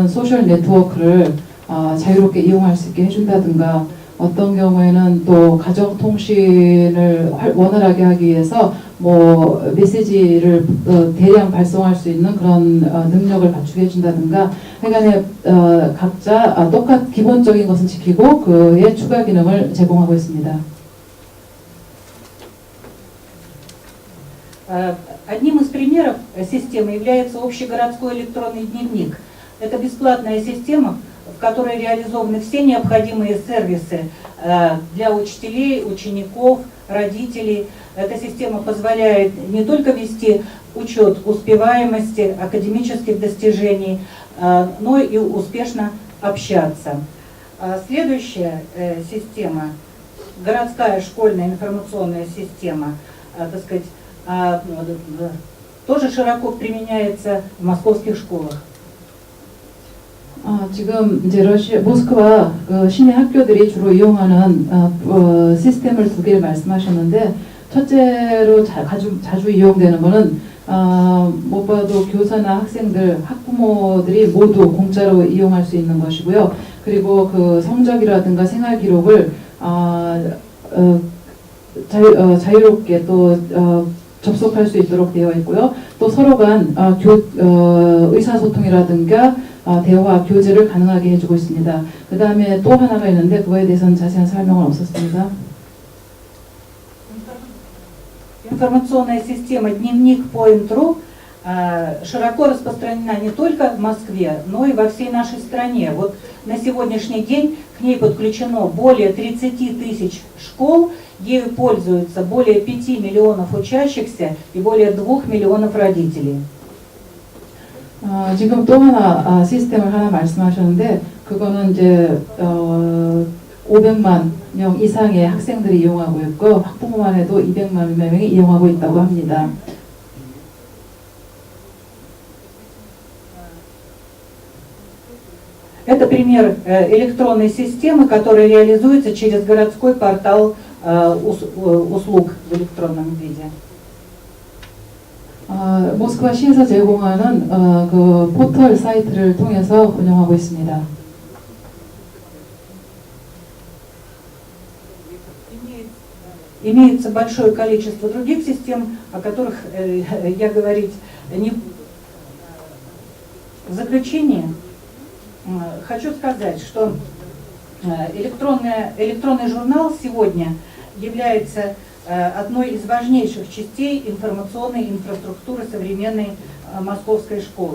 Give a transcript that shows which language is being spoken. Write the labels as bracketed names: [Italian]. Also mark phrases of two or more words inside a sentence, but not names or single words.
[Korean] 소셜 네트워크를 자유롭게 이용할 수 있게 해준다든가 어떤 경우에는 또 가정통신을 원활하게 하기 위해서 뭐 메시지를 대량 발송할 수 있는 그런 능력을 갖추게 해준다든가 하여간에 각자 기본적인 것은 지키고 그에 추가 기능을 제공하고 있습니다. [Russian] Одним из примеров системы является общегородской электронный дневник. Это бесплатная система, в которой реализованы все необходимые сервисы для учителей, учеников, родителей. Эта система позволяет не только вести учет успеваемости, академических достижений, но и успешно общаться. Следующая система, городская школьная информационная система, так сказать, тоже широко применяется в московских школах. [Korean] 지금 이제 모스크바 시내 학교들이 주로 이용하는 시스템을 두 개를 말씀하셨는데 첫째로 자주 이용되는 것은 못 봐도 교사나 학생들, 학부모들이 모두 공짜로 이용할 수 있는 것이고요. 그리고 그 성적이라든가 생활 기록을 자유롭게 또 접속할 수 있도록 되어 있고요. 또 서로 간 의사소통이라든가 대화, 교제를 가능하게 해주고 있습니다. 그 다음에 또 하나가 있는데 그거에 대해서는 자세한 설명은 없었습니다. [Russian] Информационная система «Дневник Point.ru» широко распространена не только в Москве, но и во всей нашей стране. Вот на сегодняшний день к ней подключено более 30 тысяч школ, ею пользуются более 5 миллионов учащихся и более 2 миллионов родителей. [Korean] 지금 또 하나 시스템을 하나 말씀하셨는데 그거는 이제 500만 명 이상의 학생들이 이용하고 있고 학부모만 해도 200만 명이 이용하고 있다고 합니다. [Russian] Это пример электронной системы, которая реализуется через городской портал услуг в электронном виде. [Korean] 모스크바 시에서 제공하는 그 포털 사이트를 통해서 운영하고 있습니다. [Russian] Имеется большое количество других систем, о которых я говорить не... В заключение хочу сказать, что электронный журнал сегодня является одной из важнейших частей информационной инфраструктуры современной московской школы.